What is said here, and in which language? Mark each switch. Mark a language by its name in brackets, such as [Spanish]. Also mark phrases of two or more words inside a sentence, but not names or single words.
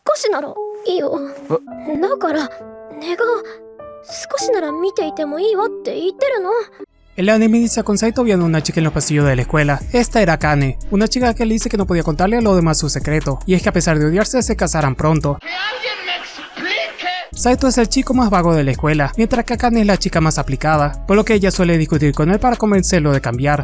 [Japanese] ならいいよ。だから根が少しなら見ていてもいいわって言ってるの。 [Spanish] El anime inicia con Saito viendo a una chica en los pasillos de la escuela. Esta era Akane, una chica que le dice que no podía contarle a los demás su secreto, y es que a pesar de odiarse se casarán pronto. Saito es el chico más vago de la escuela, mientras que Akane es la chica más aplicada, por lo que ella suele discutir con él para convencerlo de cambiar.